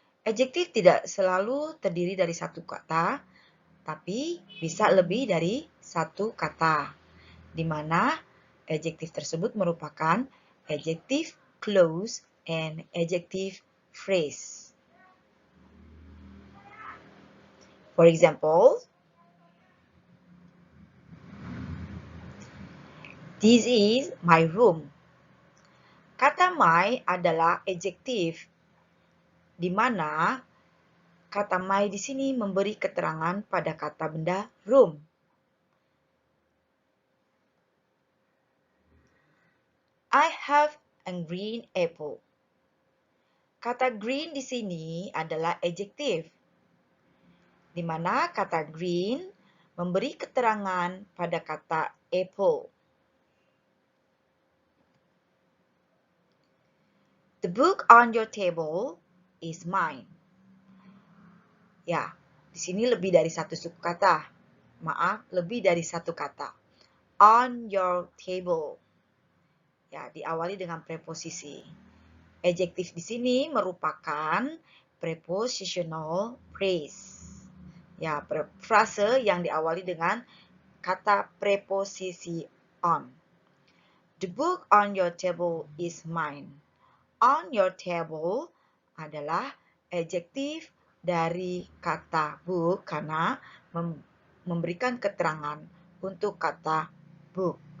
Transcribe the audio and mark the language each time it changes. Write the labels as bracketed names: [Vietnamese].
[Indonesian] Adjektif tidak selalu terdiri dari satu kata, tapi bisa lebih dari satu kata, di mana adjektif tersebut merupakan [English] adjective clause and adjective phrase. For example, this is my room. [Indonesian] Kata my adalah adjektif, di mana kata my di sini memberi keterangan pada kata benda room. [English] I have a green apple. [Indonesian] Kata green di sini adalah adjektif, di mana kata green memberi keterangan pada kata apple. [English] The book on your table is mine. [Indonesian] Ya, di sini lebih dari satu suku kata. Maaf, lebih dari satu kata. [English] On your table. [Indonesian] Ya, diawali dengan preposisi. Adjektif di sini merupakan prepositional phrase. Ya, frase yang diawali dengan kata preposisi on. [English] The book on your table is mine. On your table [Indonesian] adalah adjektif dari kata book karena memberikan keterangan untuk kata book.